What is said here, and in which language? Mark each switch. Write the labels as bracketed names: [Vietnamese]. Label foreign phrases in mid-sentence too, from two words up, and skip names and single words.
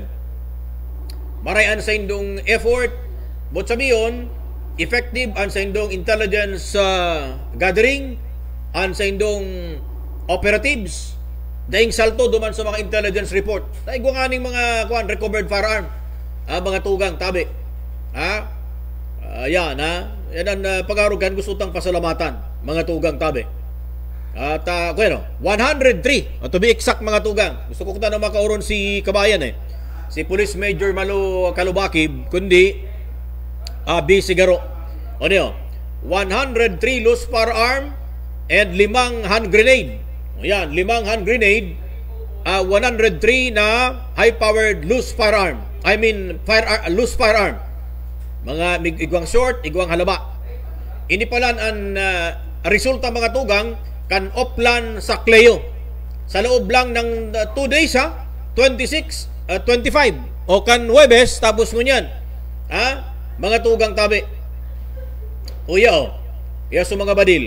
[Bikol] Marayan sa indong effort, but sabiyon effective an sa indong [English] intelligence gathering, [Bikol] an sa indong operatives, daing salto duman sa mga [English] intelligence report. [Bikol] Daing gumaning mga [English] recovered firearm, [Bikol] mga tugang tabi. Yan ang pag-arugan, gusto tang pasalamatan, mga tugang tabi. [English] At 103 to be exact, [Bikol] mga tugang. Gusto ko na makauron si kabayan si Police Major Malo Kalubakib, kundi B. Sigaro. [English] 103 loose firearm and 5 hand grenade. Yan, 5 hand grenade, 103 na high-powered loose firearm. Loose firearm. [Bikol] Mga igwang short, igwang halaba. Ini palan ang resulta, mga tugang, kan Oplan sa Cleo. [Filipino] Sa loob lang ng 2 days 26, 25. [Bikol] O kan Huwebes, tapos mo niyan. Mga tugang tabi. Uya so mga badil.